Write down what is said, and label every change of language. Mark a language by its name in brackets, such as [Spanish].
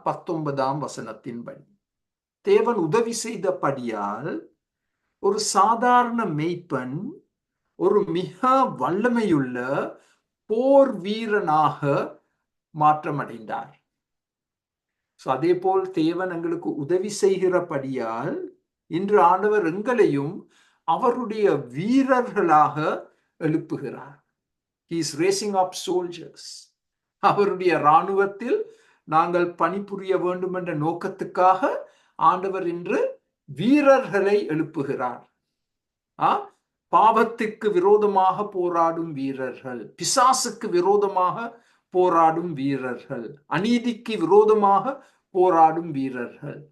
[Tamil] 19ஆம் வசனத்தின்படி தேவன் உதவி செய்தபடியால் ஒரு சாதாரண மேய்ப்பன் ஒரு மிக வல்லமையுள்ள போர் வீரனாக மாற்றமடைந்தார். அதே போல் தேவன் எங்களுக்கு உதவி செய்கிறபடியால் இன்று ஆண்டவர் எங்களையும் அவருடைய வீரர்களாக எழுப்புகிறார். [English] He is raising up soldiers. [Tamil] அவருடைய இராணுவத்தில் நாங்கள் பணிபுரிய வேண்டும் என்ற நோக்கத்துக்காக ஆண்டவர் இன்று வீரர்களை எழுப்புகிறார். பாவத்துக்கு விரோதமாக போராடும் வீரர்கள், பிசாசுக்கு விரோதமாக போராடும் வீரர்கள், அநீதிக்கு விரோதமாக போராடும் வீரர்கள்.